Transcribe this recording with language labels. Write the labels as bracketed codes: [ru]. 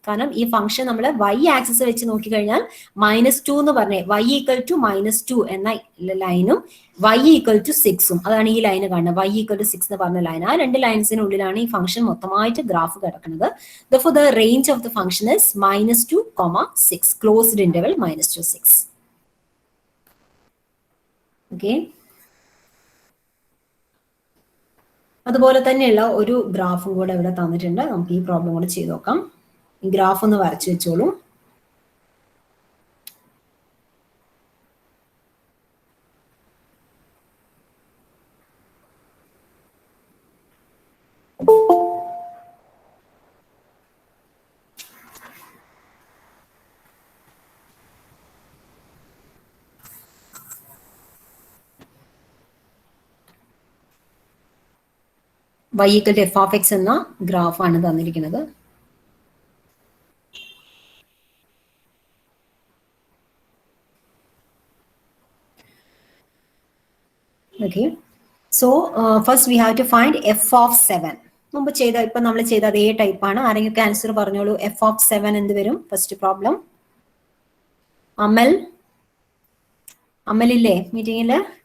[ml] കാരണം ഈ ഫംഗ്ഷൻ നമ്മൾ y ആക്സിസ് വെച്ച് നോക്കിക്കഴിഞ്ഞാൽ -2 എന്ന് പറഞ്ഞേ y -2 എന്ന ലൈനും y 6ഉം, അതാണ് ഈ ലൈന് കാണുന്നത്. y 6 എന്ന് പറഞ്ഞ ലൈൻ, ആ രണ്ട് ലൈൻസിനുള്ളിലാണ് ഈ ഫംഗ്ഷൻ മൊത്തമായിട്ട് ഗ്രാഫ് കിടക്കുന്നത്. [en] Therefore the range of the function is -2, 6, closed interval -2, 6. Okay. [ml] അതുപോലെ തന്നെയുള്ള ഒരു ഗ്രാഫും കൂടെ ഇവിടെ തന്നിട്ടുണ്ട്. നമുക്ക് ഈ പ്രോബ്ലം കൂടെ ചെയ്ത് നോക്കാം. ഈ ഗ്രാഫ് ഒന്ന് വരച്ചു വെച്ചോളൂ. y = f of x എന്ന ഗ്രാഫാണ് തന്നിരിക്കുന്നത്. [en] Okay, so first we have to find f of 7. [ml] മുമ്പ് ചെയ്ത, ഇപ്പൊ നമ്മൾ ചെയ്ത അതേ ടൈപ്പാണ്. ആരെങ്കിലും ആൻസർ പറഞ്ഞോളൂ. f of 7 എന്ത് വരും? First problem. അമലില്ലേ മീറ്റിംഗില്?